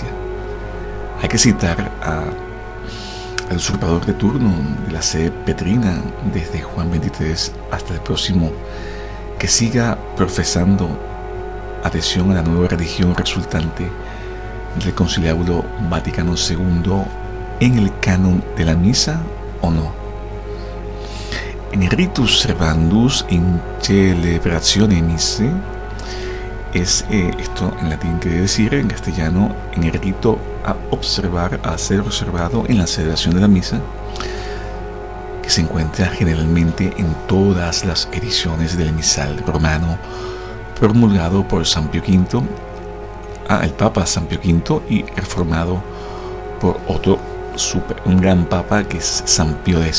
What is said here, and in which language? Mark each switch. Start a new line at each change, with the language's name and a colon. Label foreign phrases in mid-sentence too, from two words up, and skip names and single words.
Spanish: Hay que citar al usurpador de turno de la sede petrina, desde Juan 23 hasta el próximo, que siga profesando adhesión a la nueva religión resultante del Concilio Vaticano II en el canon de la misa o no. En el
Latin: ritus servandus in celebratione missae,
Spanish: es esto en latín quiere decir, en castellano, en el rito a ser observado en la celebración de la misa, que se encuentra generalmente en todas las ediciones del misal romano promulgado por San Pío V, el Papa San Pío V, y reformado por un gran Papa, que es San Pío X.